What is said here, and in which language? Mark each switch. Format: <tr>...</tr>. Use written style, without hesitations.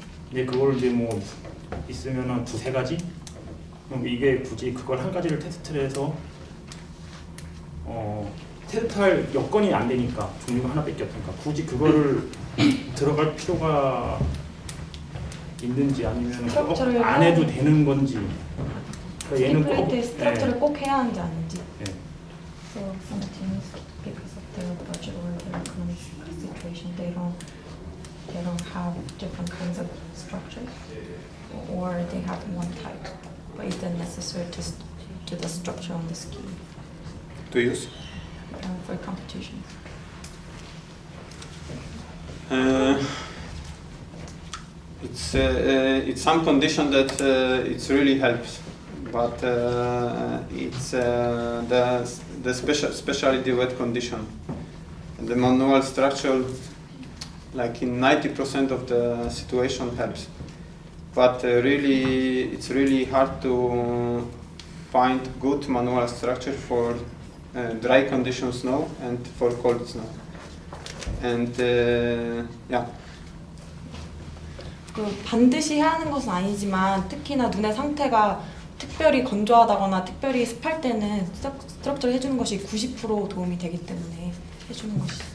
<ko>근데 그걸 이제 뭐 있으면은 두세 가지? 그럼 이게 굳이 그걸 한 가지를 테스트를 해서 테스트할 여건이 안 되니까 종류가 하나밖에 없으니까 굳이 그거를 들어갈 필요가 있는지 아니면 안 해도 되는 건지. 그러니까 얘는 꼭 스트럭처를 꼭 해야 하는지 아닌지.</ko> <en>So some teams, because of their budget or their economic situation, they don't have different kinds of structures, or they have one type. But is it necessary to do the structure on the ski To use? for competition? It's some condition that it really helps, but it's the especially the wet condition. The manual structure, like in 90% of the situation, helps, but really it's really hard to find good manual structure for dry condition snow and for cold snow. And yeah.</en> <ko>반드시 해야 하는 것은 아니지만 특히나 눈의 상태가 특별히 건조하다거나 특별히 습할 때는 스트럭처를 해주는 것이 90% 도움이 되기 때문에 해주는 것이.</ko>